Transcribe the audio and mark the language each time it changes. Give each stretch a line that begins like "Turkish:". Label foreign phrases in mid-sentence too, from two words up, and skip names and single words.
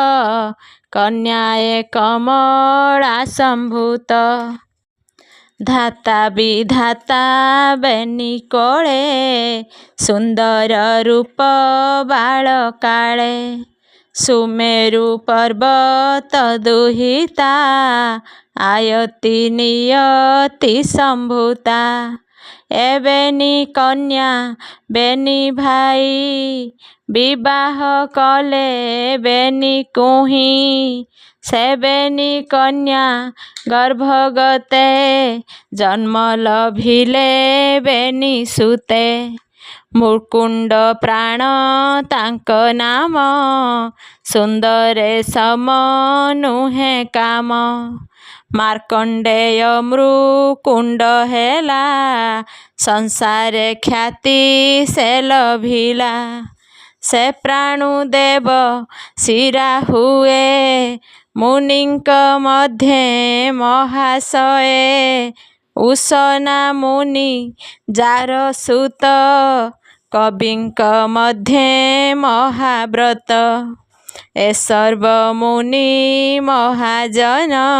Odia: କନ୍ୟାଏ କମଳା ସମ୍ଭୂତ ଧାତା ବିଧାତା ବେନୀ କୋଳେ ସୁନ୍ଦର ରୂପ ବାଲ କାଳେ ସୁମେରୁ ପର୍ବତ ଦୁହିତା ଆୟତି ନିୟତି ସମ୍ଭୂତା ଏବେନୀ କନ୍ୟା ବେନୀ ଭାଇ ବିବାହ କଲେ ବେନୀ କୁହି ସେବେନୀ କନ୍ୟା ଗର୍ଭଗତେ ଜନ୍ମ ଲଭିଲେ ବେନୀ ସୁତେ ମୁକୁଣ୍ଡ ପ୍ରାଣ ତାଙ୍କ ନାମ ସୁନ୍ଦରେ ସମ ନୁହେ କାମ ମାର୍କଣ୍ଡେୟ ମୃକୁଣ୍ଡ ହେଲା ସଂସାରେ ଖ୍ୟାତି ସେ ଲଭିଲା ସେ ପ୍ରାଣୁଦେବ ଶିରା ହୁଏ ମୁନିଙ୍କ ମଧ୍ୟେ ମହାଶୟେ ଉଷନା ମୁନି ଜାର ସୁତ କବିଙ୍କ ମଧ୍ୟେ ମହାବ୍ରତ ଏ ସର୍ବ ମୁନି ମହାଜନ